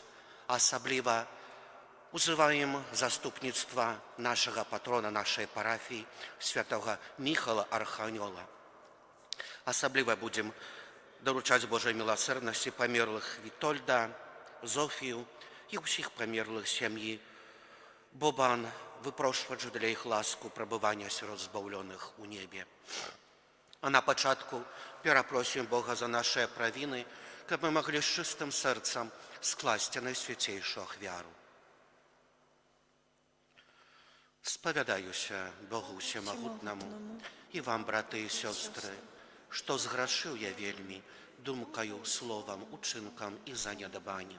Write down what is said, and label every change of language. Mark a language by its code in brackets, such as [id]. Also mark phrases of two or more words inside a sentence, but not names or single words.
[uk] Особливо узиваємо заступництва нашого патрона, нашої парафії, святого Михайла Архангела. Особливо будемо доручати Божій милосердності померлих Вітольда, Зофію і усіх померлих сім'ї Бобан, [be] выпрошваць для іх ласку пребывання сярод збаўлёных у небе. А на пачатку перапросім Бога за нашыя правіны, каб мы маглі з чыстым сэрцам скласці найсвяцейшую ахвяру. Спавядаюся Богу Всемагутнаму і вам, браты і сёстры, што зграшыў я вельмі думкаю, словам, учынкам і занядбаннем.